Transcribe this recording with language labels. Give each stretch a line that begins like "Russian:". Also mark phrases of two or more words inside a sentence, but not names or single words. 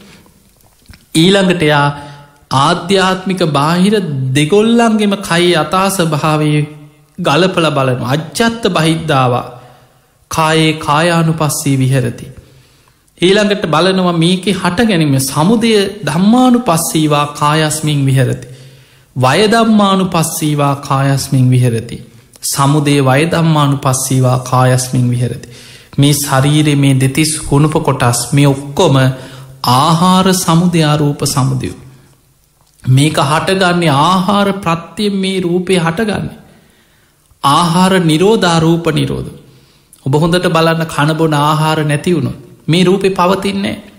Sinhala: ඊළඟට එයා ආධ්‍යාත්මික බාහිර දෙගොල්ලන්ගෙම කයි අතාස භාවය ගලපල බලනු
Pali: අජ්ජත්ත බහිද්ධාවා කායේ කායානු පස්සේ විහරති.
Sinhala: ඊළඟට බලනවා මේක හට ගැනීම
Pali: සමුදය ධම්මානු පස්සීවා කායස්මින් විහරති. වයදම්මානු පස්සීවා කායස්මින් විහරති. සමුදේ වයදම්මානු පස්සීවා කායස්මින් විහරති.
Sinhala: මේ ශරීරය මේ දෙතිස් කුණුප කොටස් මේ ඔක්කොම
Pali: ආහාර සමුදයාරූප සමුදයෝ.
Sinhala: මේක හටගන්නේ ආහාර ප්‍රත්‍යයෙන් මේ රූපය හටගන්නේ.
Pali: ආහාර නිරෝධාරූප නිරෝධ.
Sinhala: ඔබ හොඳට බලන්න කණබොන ආහාර නැතිවුණු මේ රූපය පවතින්නේ.